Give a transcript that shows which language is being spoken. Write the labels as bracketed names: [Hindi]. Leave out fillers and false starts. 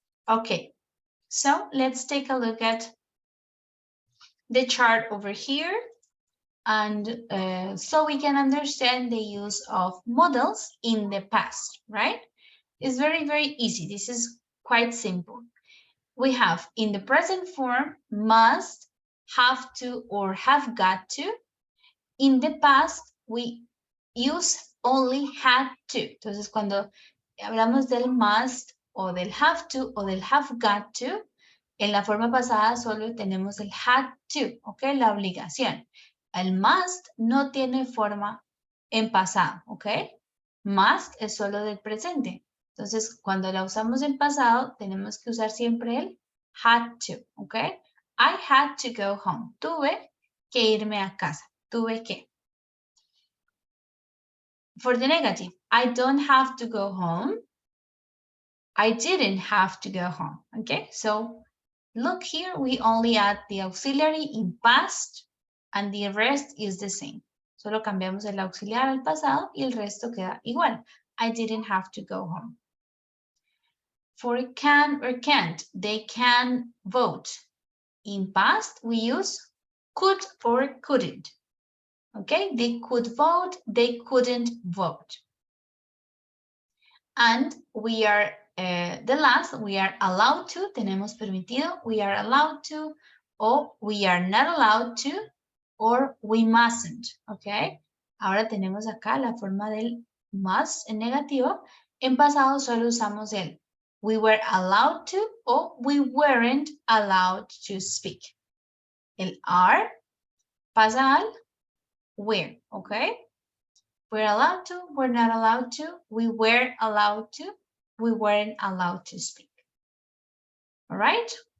[English] Okay, so let's take a look at the chart over here, and so we can understand the use of models in the past, right? It's very, very easy. This is quite simple. We have in the present form, must, have to, or have got to. In the past, we use only had to. [Spanish] Entonces, cuando hablamos del must o del have to o del have got to, en la forma pasada solo tenemos el had to, ¿ok? La obligación. El must no tiene forma en pasado, ¿ok? Must es solo del presente. Entonces, cuando la usamos en pasado, tenemos que usar siempre el had to, ¿ok? [English] I had to go home. [Spanish] Tuve que irme a casa. Tuve que. [English] For the negative, I don't have to go home. I didn't have to go home, okay? So look here, we only add the auxiliary in past and the rest is the same. [Spanish] Solo cambiamos el auxiliar al pasado y el resto queda igual. [English] I didn't have to go home. For can or can't, they can vote. In past, we use could or couldn't. Okay, they could vote, they couldn't vote. And we are, the last, we are allowed to, [Spanish] tenemos permitido, [English] we are allowed to, or we are not allowed to, or we mustn't, okay? [Spanish] Ahora tenemos acá la forma del must en negativo. En pasado solo usamos el [English] we were allowed to o we weren't allowed to speak, [Spanish] El are pasa al were, okay? [English] We're allowed to, we're not allowed to, we were allowed to, we weren't allowed to speak. All right?